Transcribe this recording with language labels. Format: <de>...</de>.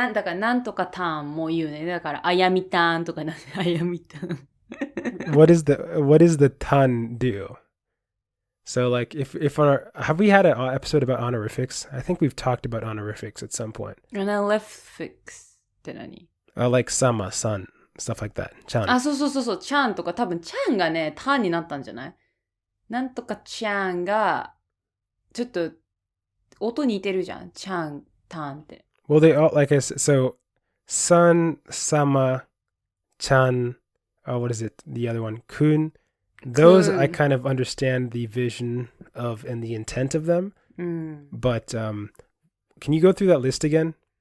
<ja>だからなんとかタンも言うね。だからあやみタンとかあやみタン。</ja> <en>What does the tan do? So like if have we had an episode about honorifics? I think we've talked about honorifics at some point.</en> <ja>honorifics って何</ja> <en>？Like sama, san, stuff like that. Chan.</en> <ja>そう。ちゃんとか多分ちゃんがね、タンになったんじゃない？なんとかちゃんがちょっと音似てるじゃん。ちゃん、タンって。</ja> <en>Well, they all like I said, so san, sama, chan, what is it? The other one, kun. Those I kind of understand the vision of and the intent of them. But can you go through that list again?</en>